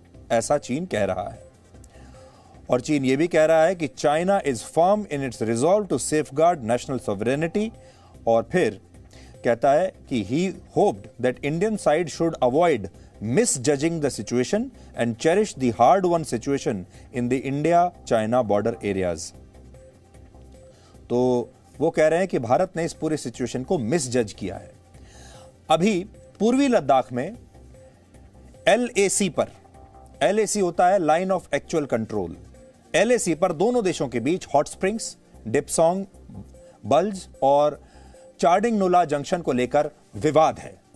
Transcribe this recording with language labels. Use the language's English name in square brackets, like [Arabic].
[Hindi] ऐसा चीन कह रहा है। और चीन यह भी कह रहा है कि [English] China is firm in its resolve to safeguard national sovereignty. [Hindi] और फिर कहता है कि [English] he hoped that Indian side should avoid misjudging the situation and cherish the hard-won situation in the India-China border areas। [Hindi] तो वो कह रहे हैं कि भारत ने इस पूरी सिचुएशन को मिसजज किया है। अभी पूर्वी लद्दाख में LAC पर, LAC होता है line of actual control, LAC पर दोनों देशों के बीच हॉट स्प्रिंग्स, डिप्सोंग बल्ज और चार्डिंग नुला जंक्शन को लेकर विवाद है।